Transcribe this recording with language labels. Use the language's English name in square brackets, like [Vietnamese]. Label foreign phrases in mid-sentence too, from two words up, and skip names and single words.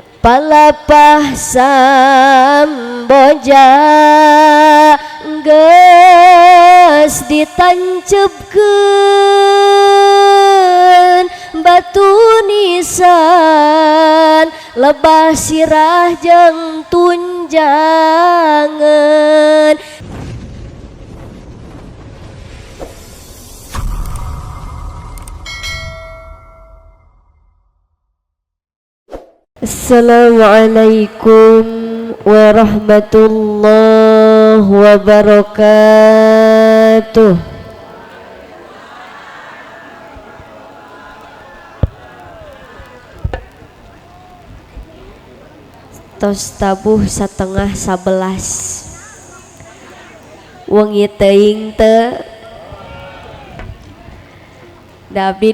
[Sundanese] Palapah samboja geus ditancepkeun batu nisan lebah sirah jeung tunjangan. [Arabic] السلام عليكم ورحمة الله وبركاته. [Sundanese] Tos tabuh 10:11 wengi teuing teu Dabi